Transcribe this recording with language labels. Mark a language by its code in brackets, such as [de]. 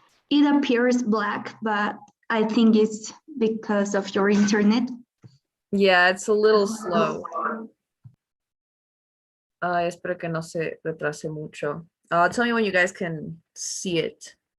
[en] It appears black, but I think it's because of your internet. Yeah, it's a little slow. [es] Espero que no se retrase mucho. [en] Tell me when you guys can see it.